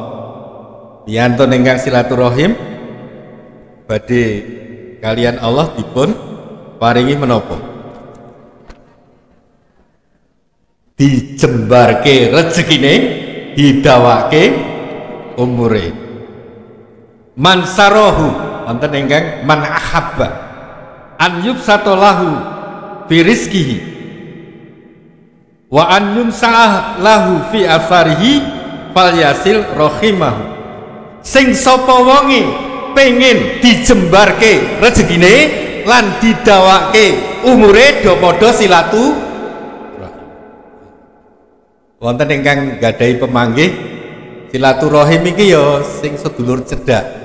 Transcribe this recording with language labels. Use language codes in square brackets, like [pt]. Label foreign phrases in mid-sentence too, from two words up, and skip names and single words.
[jv] Piyantun ingkang silaturahim badhe kalian Allah dipun paringi menapa? Dijembarke rezekine, didawake umure. [ar] من سره [jv] wonten ingkang [ar] من أحب أن يبسط له في رزقه وأن ينسأ له في أثره فليصل رحمه. [jv] Sing sapa wonge pengen dijembarke rezekine lan didawake umure do padha silaturahim. Wonten ingkang gadahi pemanggih silaturahim iki ya sing sedulur cedhak.